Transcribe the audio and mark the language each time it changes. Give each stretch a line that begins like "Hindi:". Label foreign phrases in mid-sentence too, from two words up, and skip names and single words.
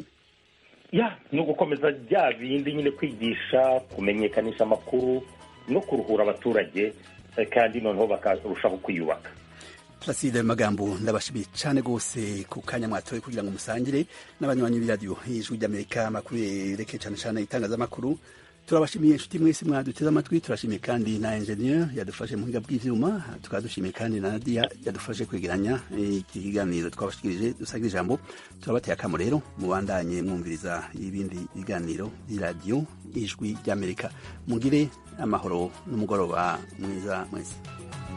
Rundi: Ni ugukomeza bya bindi nyine kwigisha, kumenyekanisha amakuru no kuruhura abaturage kandi noneho bakarushaho kwiyubaka. Placide Magambo, ndabashimiye cyane gose ku kanya mwatoye kugira ngo musangire n'abanywanyi b'iradiyo Ijwi ry'Amerika amakuru yereke cyane cyane itangazamakuru. Turabashimiye inshuti mwese mwaduteze amatwi. Turashimiye kandi na engineer yadufashe mu buhinga bw'ivyuma, tukadushimiye kandi na Nadia yadufashe kwegeranya iki kiganiro twabashikirije dusagira ijambo. Turabateye akamo rero mubandanye mwumviriza ibindi biganiro by'iradiyo Ijwi ry'Amerika. Mugire amahoro n'umugoroba mwiza mwese.